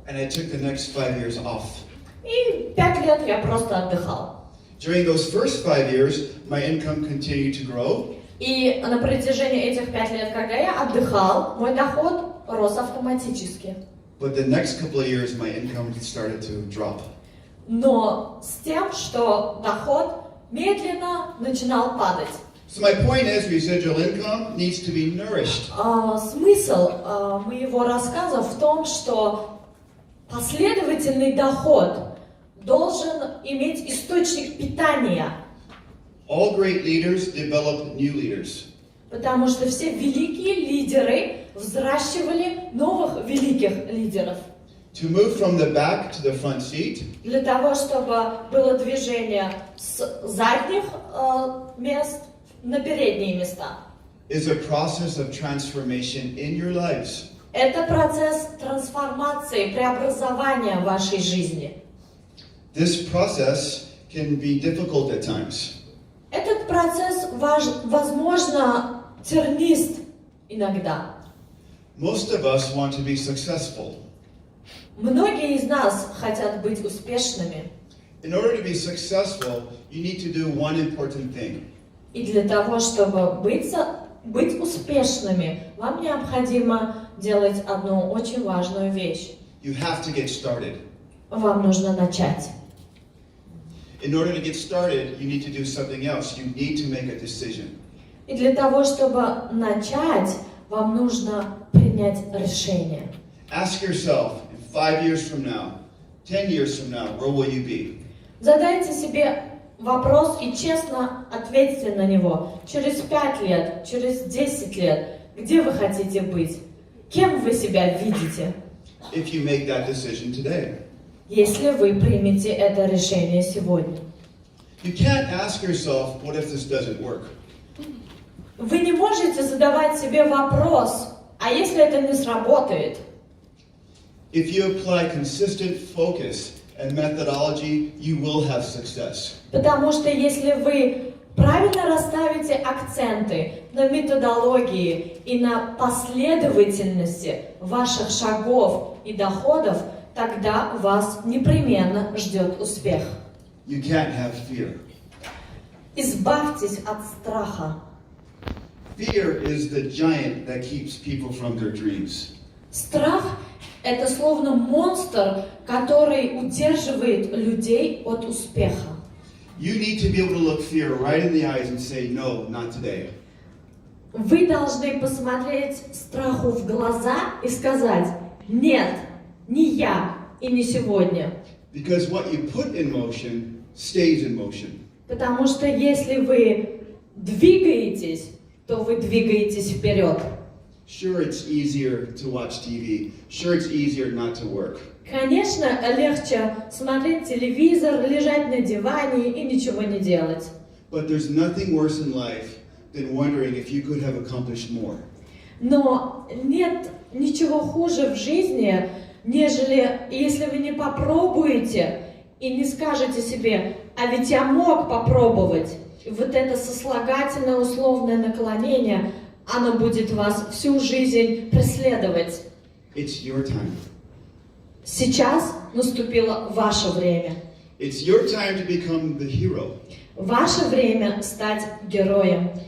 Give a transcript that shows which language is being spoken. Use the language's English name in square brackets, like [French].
[English] And I took the next 5 years off. [Russian] И 5 лет я просто отдыхал. [English] During those first 5 years, my income continued to grow. [Russian] И на протяжении этих 5 лет, когда я отдыхал, мой доход рос автоматически. [English] But the next couple of years, my income started to drop. [Russian] Но с тем, что доход медленно начинал падать. [English] So my point is, residual income needs to be nourished. [Russian] Смысл моего рассказа в том, что последовательный доход должен иметь источник питания. [English] All great leaders develop new leaders. [Russian] Потому что все великие лидеры взращивали новых великих лидеров. [English] To move from the back to the front seat [Russian] Для того, чтобы было движение с задних мест на передние места. [English] is a process of transformation in your lives. [Russian] Это процесс трансформации, преобразования вашей жизни. [English] This process can be difficult at times. [Russian] Этот процесс, возможно, тернист иногда. [English] Most of us want to be successful. [Russian] Многие из нас хотят быть успешными. [English] In order to be successful, you need to do one important thing. [Russian] И для того, чтобы быть успешными, вам необходимо делать одну очень важную вещь. [English] You have to get started. [Russian] Вам нужно начать. [English] In order to get started, you need to do something else. You need to make a decision. [Russian] И для того, чтобы начать, вам нужно принять решение. [English] Ask yourself, in 5 years from now, 10 years from now, where will you be? [Russian] Задайте себе вопрос и честно ответьте на него. Через 5 лет, через 10 лет, где вы хотите быть, кем вы себя видите, [English] if you make that decision today. [Russian] если вы примете это решение сегодня. [English] You can't ask yourself, what if this doesn't work? [Russian] Вы не можете задавать себе вопрос, а если это не сработает? [English] If you apply consistent focus and methodology, you will have success. [Russian] Потому что если вы правильно расставите акценты на методологии и на последовательности ваших шагов и доходов, тогда вас непременно ждет успех. [English] You can't have fear. [Russian] Избавьтесь от страха. [English] Fear is the giant that keeps people from their dreams. [Russian] Страх – это словно монстр, который удерживает людей от успеха. [English] You need to be able to look fear right in the eyes and say, no, not today. [Russian] Вы должны посмотреть страху в глаза и сказать: нет, не я и не сегодня. [English] Because what you put in motion stays in motion. [Russian] Потому что если вы двигаетесь, то вы двигаетесь вперед. [English] Sure, it's easier to watch TV. Sure, it's easier not to work. [Russian] Конечно, легче смотреть телевизор, лежать на диване и ничего не делать. [English] But there's nothing worse in life than wondering if you could have accomplished more. [Russian] Но нет ничего хуже в жизни, нежели если вы не попробуете и не скажете себе: а ведь я мог попробовать. И вот это сослагательное условное наклонение, оно будет вас всю жизнь преследовать. [English] It's your time. [Russian] Сейчас наступило ваше время. [English] It's your time to become the hero. [Russian] Ваше время стать героем.